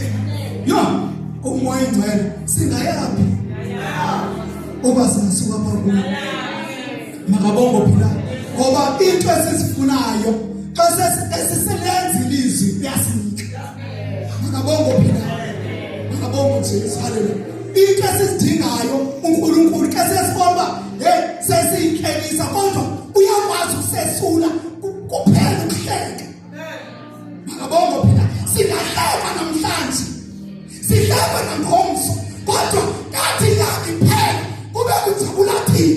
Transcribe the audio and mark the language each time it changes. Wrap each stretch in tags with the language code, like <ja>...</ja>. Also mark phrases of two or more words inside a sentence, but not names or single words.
<xh>Yho, umoya ingcwele singayaphi uba singasuka apha kuyo. Makabongo phila ngoba into esizifunayo xa esiselenza ilizwi uyasinika. Makabongo phila, makabongo Jesu, haleluya. Into esizidingayo uNkulunkulu ke sesibona hey sesiyikhelisa kodwa uyakwazi ukusesula kuphela ukuhleka. Makabongo phila singahleka namhlanje sihleka nangomso kodwa kathi yakhe phela kube kujabula thina.</xh>